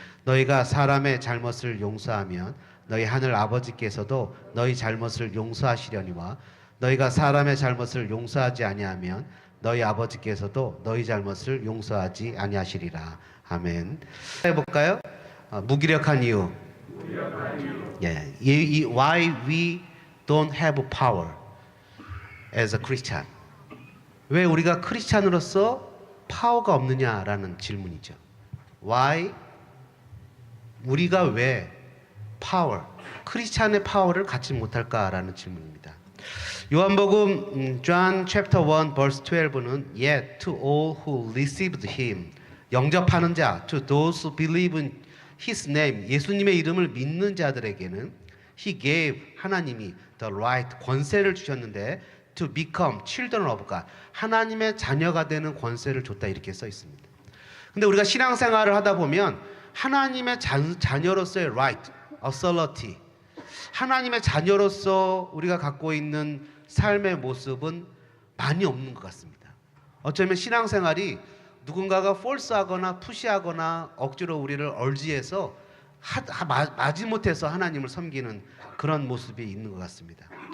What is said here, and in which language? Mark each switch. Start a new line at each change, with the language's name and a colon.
Korean: 너희가 사람의 잘못을 용서하면 너희 하늘 아버지께서도 너희 잘못을 용서하시려니와 너희가 사람의 잘못을 용서하지 아니하면 너희 아버지께서도 너희 잘못을 용서하지 아니하시리라. 아멘. 해볼까요? 무기력한 이유.
English: Why we don't have power as a Christian.
Korean: 왜 우리가 크리스찬으로서 파워가 없느냐라는 질문이죠.
English: Why?
Korean: 우리가 왜 크리스찬의 파워를 갖지 못할까라는 질문입니다.
English: 요한복음 John chapter 1 verse 12는 Yet to all who received him,
Korean: 영접하는 자,
English: to those who believe in his name,
Korean: 예수님의 이름을 믿는 자들에게는
English: he gave,
Korean: 하나님이
English: the right,
Korean: 권세를 주셨는데
English: to become children of God,
Korean: 하나님의 자녀가 되는 권세를 줬다, 이렇게 써 있습니다. 근데 우리가 신앙생활을 하다 보면 하나님의 자녀로서의
English: right, authority,
Korean: 하나님의 자녀로서 우리가 갖고 있는 삶의 모습은 많이 없는 것 같습니다. 어쩌면 신앙생활이 누군가가
English: force
Korean: 하거나 푸시하거나 억지로 우리를 얼지해서 마지못해서 하나님을 섬기는 그런 모습이 있는 것 같습니다.